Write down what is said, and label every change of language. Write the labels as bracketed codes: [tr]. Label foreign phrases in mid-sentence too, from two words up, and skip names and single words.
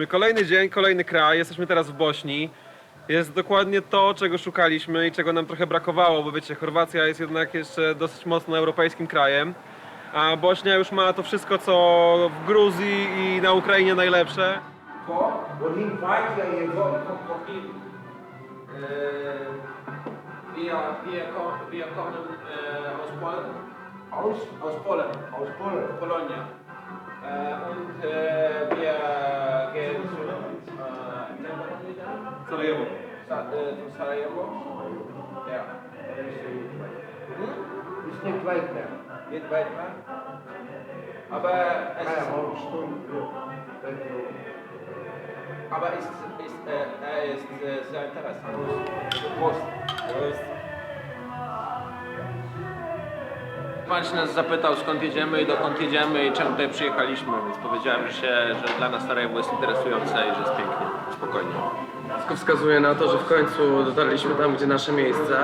[pl] Kolejny dzień, kolejny kraj. Jesteśmy teraz w Bośni. Jest dokładnie to, czego szukaliśmy i czego nam trochę brakowało, bo wiecie, Chorwacja jest jednak jeszcze dosyć mocno europejskim krajem. A Bośnia już ma to wszystko, co w Gruzji i na Ukrainie najlepsze. [de] Wir kommen aus Polen. Aus Polen. Aus Polen. Polonia. Und wir gehen zu Sarajewo. Sarajevo. Ja. Ist nicht weit mehr. Nicht weit mehr. Aber es ist, Eineinhalb Stunden. aber er ist sehr interessant. Prost. [pl] Pan się nas zapytał, skąd jedziemy i dokąd jedziemy i czemu tutaj przyjechaliśmy, więc powiedziałem, że dla nas Sarajewo jest interesujące i że jest pięknie, spokojnie. Wszystko wskazuje na to, że w końcu dotarliśmy tam, gdzie nasze miejsce.